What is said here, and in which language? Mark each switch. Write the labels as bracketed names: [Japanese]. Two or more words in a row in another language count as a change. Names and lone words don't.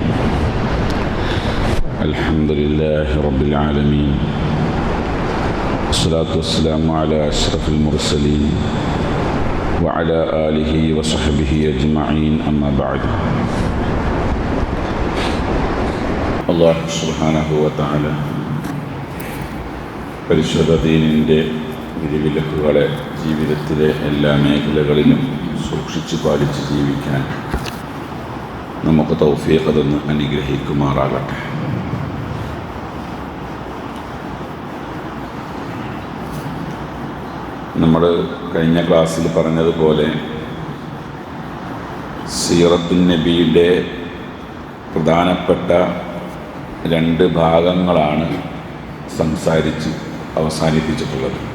[Arabic] الحمد لله رب العالمين، والصلاة والسلام على أشرف المرسلين وعلى آله وصحبه أجمعين. أما بعد. الله سبحانه وتعالى [Malayalam] പരിശുദ്ധ ദീനിൻ്റെ വിധിവിലക്കുകളെ ജീവിതത്തിലെ എല്ലാ മേഖലകളിലും സൂക്ഷിച്ച് പാലിച്ച് ജീവിക്കാൻ നമുക്ക് തൗഫീഖ് തന്ന് അനുഗ്രഹിക്കുമാറാകട്ടെ. നമ്മൾ കഴിഞ്ഞ ക്ലാസ്സിൽ പറഞ്ഞതുപോലെ സീറത്തുൻ നബിയുടെ പ്രധാനപ്പെട്ട 2 ഭാഗങ്ങളാണ് സംസാരിച്ച് അവസാനിപ്പിച്ചിട്ടുള്ളത്.